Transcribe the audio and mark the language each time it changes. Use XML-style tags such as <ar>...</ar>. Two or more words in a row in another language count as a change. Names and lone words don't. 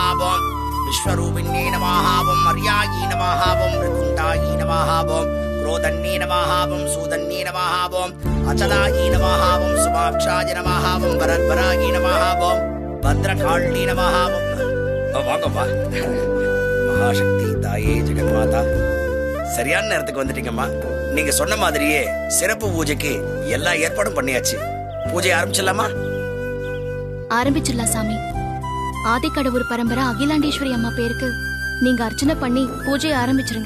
<sa>ॐ विश्वरूपिण्यै नमः, ॐ मर्यायै नमः, ॐ रिकुण्डायै नमः, ஓம் क्रोधन्ये नमः, ओं सूदन्ये नमः, ओं अचलायै नमः, ओं सुमाक्षाय नमः, ओं वरद्वरायै नमः, ओं भद्रकाल्ये नमः.</sa> <ta>வாங்கப்பா. மகாசக்தி தாயே ஜெகன்மாதா, சரியான நேரத்துக்கு வந்துட்டீங்கம்மா. நீங்க சொன்ன மாதிரியே சிறப்பு பூஜைக்கு எல்லா ஏற்பாடும் பண்ணியாச்சு. பூஜை ஆரம்பிச்சிடலாமா? ஆரம்பிச்சிடலாம் சாமி. ஆதிக்கடவுர் பரம்பரை அகிலாண்டேஸ்வரி அம்மா பேருக்கு நீங்க அர்ச்சனை பண்ணி பூஜை ஆரம்பிச்சிருங்க.</ta>